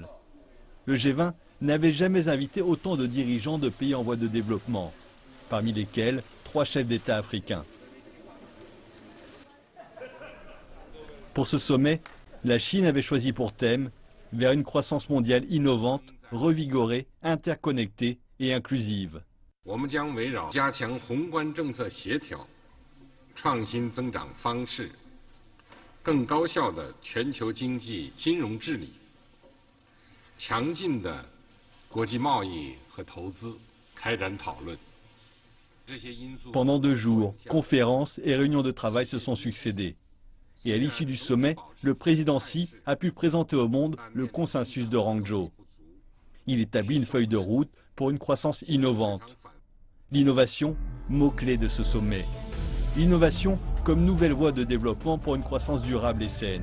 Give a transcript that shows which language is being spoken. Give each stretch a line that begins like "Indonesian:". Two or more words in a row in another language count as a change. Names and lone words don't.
French: Le G20 n'avait jamais invité autant de dirigeants de pays en voie de développement, parmi lesquels 3 chefs d'État africains. Pour ce sommet, la Chine avait choisi pour thème vers une croissance mondiale innovante, revigorée, interconnectée et inclusive.
Chinese: 我们将围绕加强宏观政策协调、创新增长方式、更高效的全球经济金融治理、强劲的国际贸易和投资开展讨论。
French: Pendant 2 jours, conférences et réunions de travail se sont succédées. Et à l'issue du sommet, le président Xi a pu présenter au monde le consensus de Hangzhou. Il établit une feuille de route pour une croissance innovante. L'innovation, mot-clé de ce sommet. L'innovation comme nouvelle voie de développement pour une croissance durable et saine.